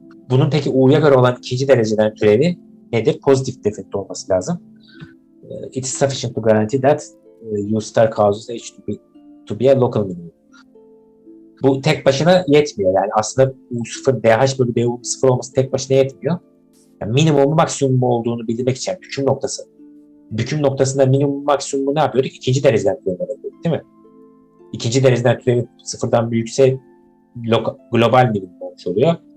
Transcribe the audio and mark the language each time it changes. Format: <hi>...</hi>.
<tr>Bunun peki U'ya göre olan ikinci dereceden türevi nedir? Pozitif definite olması lazım.</tr> <en>It is sufficient to guarantee that U star causes H to be a local minimum.</en> <tr>Bu tek başına yetmiyor. Yani aslında U0, dh bölü du 0 olması tek başına yetmiyor. Yani minimumu maksimumu olduğunu bildirmek için büküm noktası. Büküm noktasında minimumu maksimumu ne yapıyorduk? İkinci dereceden türevi yapıyorduk değil mi? İkinci dereceden türevi sıfırdan büyükse global minimum olmuş oluyor.</tr>